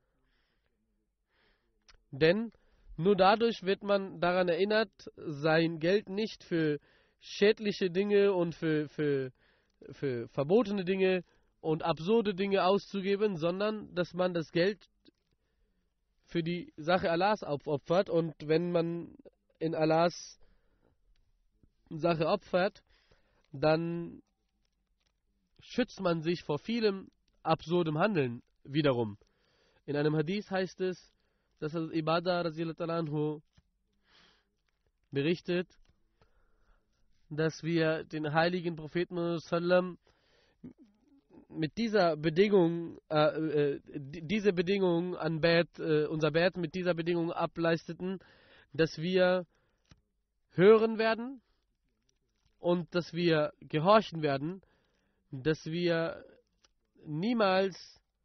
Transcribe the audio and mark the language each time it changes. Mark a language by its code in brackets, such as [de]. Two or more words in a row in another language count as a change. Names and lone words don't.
[de] Denn nur dadurch wird man daran erinnert, sein Geld nicht für schädliche Dinge und für verbotene Dinge und absurde Dinge auszugeben, sondern dass man das Geld für die Sache Allahs aufopfert. Und wenn man in Allahs Sache opfert, dann schützt man sich vor vielem absurdem Handeln wiederum. In einem Hadith heißt es, dass Ibadah [ar] رضي الله عنه [de] berichtet, dass wir den heiligen Propheten sallam mit dieser Bedingung, diese Bedingung an unser Bet mit dieser Bedingung ableisteten, dass wir hören werden und dass wir gehorchen werden, dass wir niemals